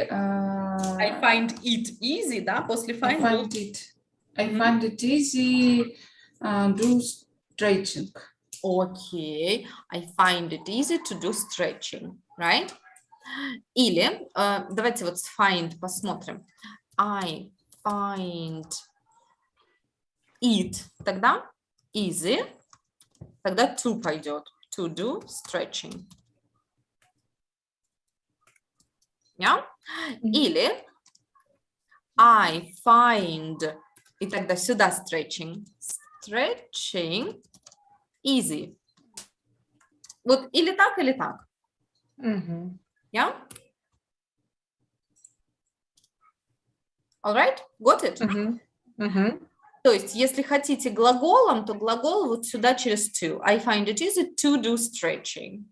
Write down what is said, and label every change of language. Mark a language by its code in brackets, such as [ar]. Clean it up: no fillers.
[en] I find it easy, [ru] да? После [en] I find find it easy. Do stretching. Okay, I find it easy to do stretching, right? [ru] Или, давайте вот с find посмотрим. [en] I find it, [ru] тогда [en] easy, тогда to пойдет. To do stretching. Yeah? [ru] Или [en] I find, [ru] и тогда сюда stretching. [en] Stretching easy. [ru] Вот или так, или так. Мгм. [en] Yeah? All right? Got it? Мгм. Мгм. [ru] То есть, если хотите глаголом, то глагол вот сюда через to. [en] I find it easy to do stretching.